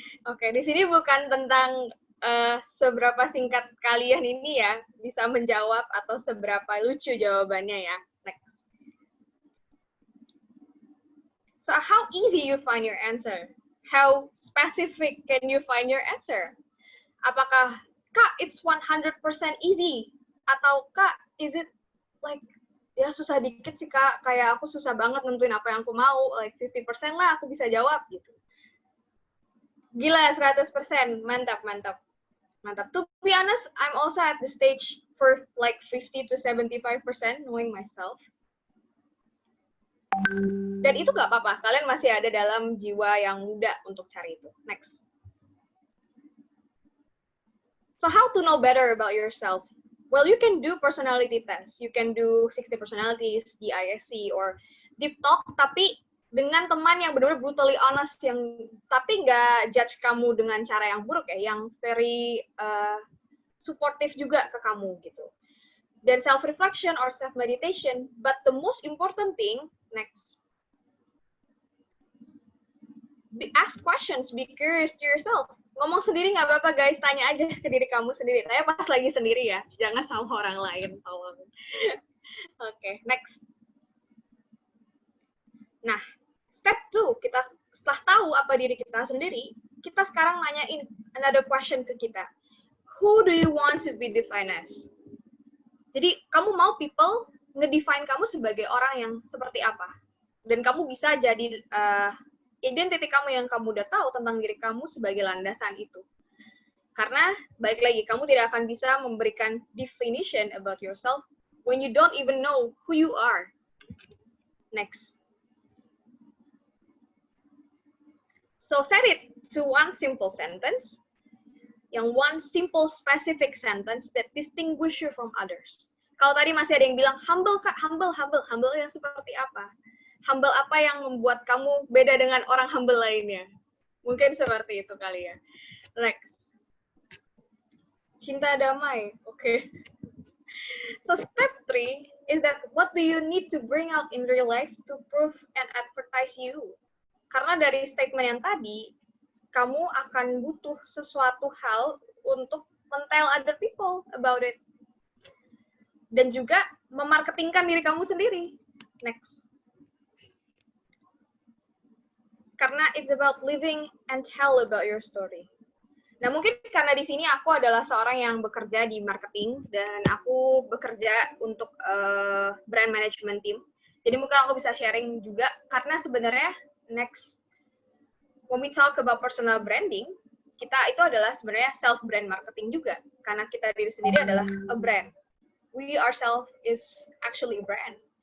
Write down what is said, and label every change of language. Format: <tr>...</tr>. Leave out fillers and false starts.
<id>Oke, di sini bukan tentang seberapa singkat kalian ini ya bisa menjawab atau seberapa lucu jawabannya ya.</id> <en>Next. So how easy you find your answer? How specific can you find your answer?</en> <id>Apakah Kak,</id> <en>it's 100% easy?</en> <id>Atau Kak,</id> <en>is it like</en> <id>ya susah dikit sih Kak, kayak aku susah banget nentuin apa yang aku mau, like 50% lah aku bisa jawab gitu. Gila, 100%, mantap.</id> <en>To be honest, I'm also at the stage for like 50 to 75% knowing myself.</en> <id>Dan itu gak apa-apa, kalian masih ada dalam jiwa yang muda untuk cari itu.</id> <en>Next. So how to know better about yourself? Well, you can do personality tests. You can do 60 personalities, DISC, or deep talk,</en> <id>tapi dengan teman yang benar-benar</id> <en>brutally honest,</en> <id>yang tapi nggak judge kamu dengan cara yang buruk ya, yang</id> <en>very supportive</en> <id>juga ke kamu gitu.</id> <en>Dan self-reflection or self-meditation, but the most important thing, next, ask questions, be curious to yourself.</en> <id>Ngomong sendiri nggak apa-apa guys, tanya aja ke diri kamu sendiri. Saya pas lagi sendiri ya, jangan sama orang lain. Oke, next. Nah, step 2, kita setelah tahu apa diri kita sendiri, kita sekarang nanyain</id> <en>another question</en> <id>ke kita.</id> <en>Who do you want to be defined as?</en> <id>Jadi, kamu mau people ngedefine kamu sebagai orang yang seperti apa? Dan kamu bisa jadi identitas kamu yang kamu udah tahu tentang diri kamu sebagai landasan itu. Karena, balik lagi, kamu tidak akan bisa memberikan</id> <en>definition about yourself when you don't even know who you are. Next. So, set it to one simple sentence, yang one simple specific sentence that distinguish you from others.</en> <id>Kalau tadi masih ada yang bilang, humble Kak, humble yang seperti apa? Humble apa yang membuat kamu beda dengan orang humble lainnya? Mungkin seperti itu kali ya.</id> <en>Next.</en> <id>Cinta damai.</id> <en>Okay. So step 3 is that what do you need to bring out in real life to prove and advertise you?</en> <id>Karena dari statement yang tadi, kamu akan butuh sesuatu hal untuk men-tell</id> <en>other people</en> <id>about it. Dan juga memarketingkan diri kamu sendiri. Next.</id> <en>karena it's about living and tell about your story.</en> <id>Nah, mungkin karena di sini aku adalah seorang yang bekerja di marketing dan aku bekerja untuk brand management team. Jadi mungkin aku bisa sharing juga karena sebenarnya next when we talk about personal branding, kita itu adalah sebenarnya</id> <en>self brand marketing</en> <id>juga karena kita diri sendiri adalah</id> <en>a brand. We ourselves is actually a brand.</en>